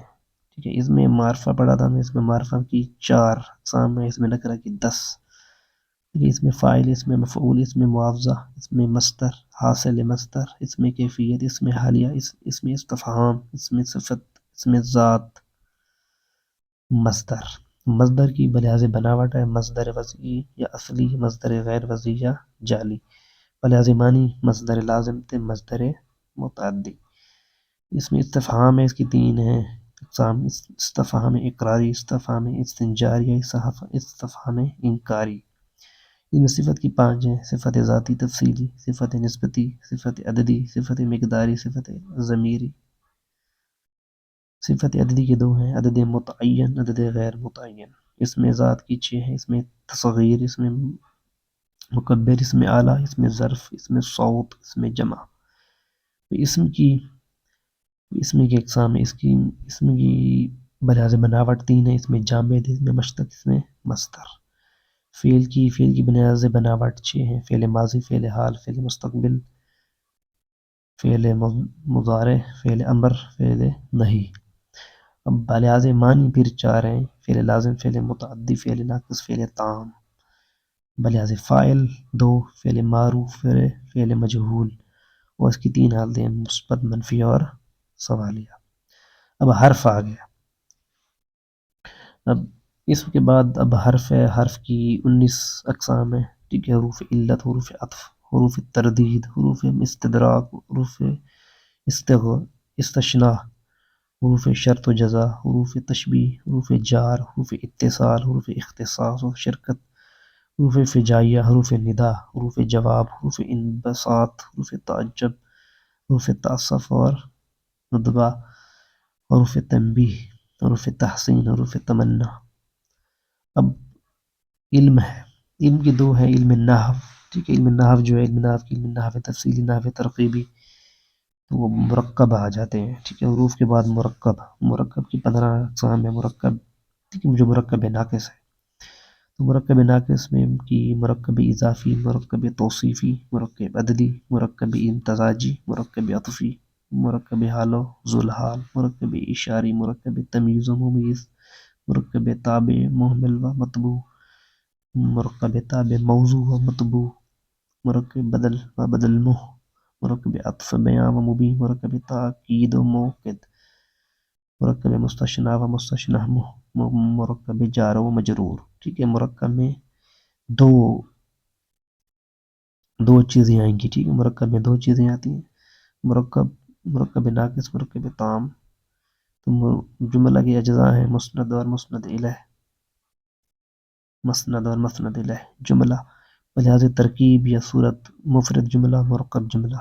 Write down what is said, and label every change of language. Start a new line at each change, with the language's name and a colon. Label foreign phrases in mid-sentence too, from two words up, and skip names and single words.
Urdu: ٹھیک ہے، اس میں معرفہ پڑھا تھا میں، اس میں معرفہ کی 4 اقسام ہے، اس میں نکرہ کی 10. اس میں فاعل، اس میں مفعول، اس میں معاوضہ، اس میں مصدر، حاصل مصدر، اس میں کیفیت، اس میں حالیہ، اس میں استفہام، اس میں صفت، اس میں ذات. مصدر، مصدر کی بلحاظ بناوٹ ہے مصدر وضعی یا اصلی، مصدر غیر وضعی یا جعلی. بلحاظ معنی مصدر لازم تھے، مصدر متعدی. اس میں استفہام ہے، اس کی 3 ہیں اقسام، استفہام اقراری، استفہام استنجاری، استفہام انکاری. ان میں صفت کی 5 ہیں، صفت ذاتی تفصیلی، صفت نسبتی، صفت عددی، صفت مقداری، صفت ضمیری. صفت عددی کے 2 ہیں، عدد متعین، عدد غیر متعین. اس میں ذات کی 6 ہیں، اس میں تصغیر، اس میں مکبر، اس میں اعلیٰ، اس میں ظرف، اس میں صوت، اس میں جمع. اسم کی اقسام ہے، اسم کی بلحاظ بناوٹ 3 ہے، اس میں جامد، اس میں مشتق، اس میں مصدر. فعل کی بلحاظ بناوٹ 6 ہیں، فعل ماضی، فعل حال، فعل مستقبل، فعل مضارع، فعل امر، فعل نہی. اب بلحاظ معنی پھر 4 ہیں، فعل لازم، فعل متعدی، فعل ناقص، فعل تام. بلحاظ فاعل 2، فعل معروف، فعل مجہول. اور اس کی 3 حالتیں ہیں، مثبت، منفی اور سوالیہ. اب حرف آ گیا. اب اس کے بعد اب حرف ہے، حرف کی 19 اقسام ہیں. ٹھیک ہے، حروف علت، حروف عطف، حروف تردید، حروف استدراک، حروف استثناء، حروف شرط و جزا، حروف تشبیہ، حروف جار، حروف اتصال، حروف اختصاص و شرکت، حروف فجائیہ، حروف ندا، حروف جواب، حروف انبساط، حروف تعجب، حروف تعصف اور ندبہ، حروف تنبیہ، حروف تحسین، حروف تمنا. اب علم ہے، علم کی 2 ہے، علم نحو. ٹھیک ہے، علم نحو جو ہے، علم نحو تفصیلی، نحو ترغیبی، تو وہ مرکب آ جاتے ہیں. ٹھیک ہے، حروف کے بعد مرکب کی 15 اقسام ہے. مرکب، ٹھیک ہے، جو مرکب ناقص ہے، تو مرکب ناقص میں کی مرکب اضافی، مرکب توصیفی، مرکب عددی، مرکب امتزاجی، مرکب عطفی، مرکب حال و ذوالحال، مرکب اشاری، مرکب تمییز و ممیز، مرکب تابع محمل و مطبوع، مرکب تابع موضوع و مطبوع، مرکب بدل و بدل مرکب عطف بیان و مبین، مرکب تاکید و موقد، مرکب مستثنی و مستثنی، مرکب جار و مجرور. ٹھیک ہے، مرکب میں دو چیزیں آئیں گی. ٹھیک ہے، مرکب میں 2 چیزیں آتی ہیں، مرکب ناقص، مرکب تام. تو جملہ کے اجزاء ہیں مسند اور مسند الیہ. مسند اور مسند الیہ جملہ بلحاظ ترکیب یا صورت، مفرد جملہ، مرکب جملہ.